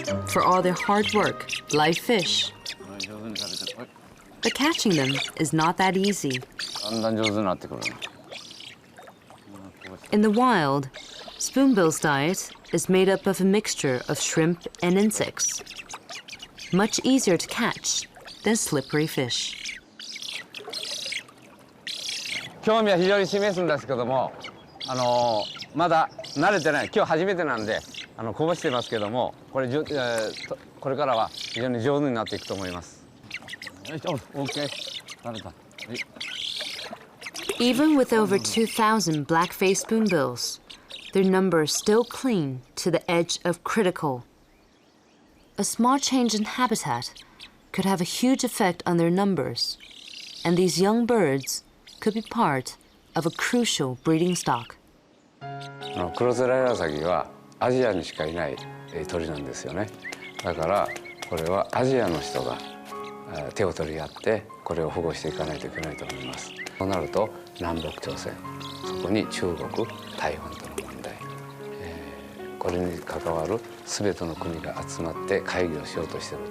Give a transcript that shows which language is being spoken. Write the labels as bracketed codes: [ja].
[en] For all their hard work, live fish, but catching them is not that easy. In the wild, Spoonbill's diet is made up of a mixture of shrimp and insects, much easier to catch than slippery fish. [ja] 興味は非常に示すんですけども、まだ慣れてない、今日初めてなんでこぼしてますけども、これからは非常に上手になっていくと思います。よいしょ、OK。慣れた。 [en] Even with over 2,000 black-faced spoonbills, their numbers still cling to the edge of critical. A small change in habitat could have a huge effect on their numbers, and these young birds could be part of a crucial breeding stock. [ja] クロツラヤラサギはアジアにしかいない鳥なんですよね。だからこれはアジアの人が手を取り合ってこれを保護していかないといけないと思います。そうなると南北朝鮮、そこに中国、台湾との問題、これに関わる全ての国が集まって会議をしようとしている。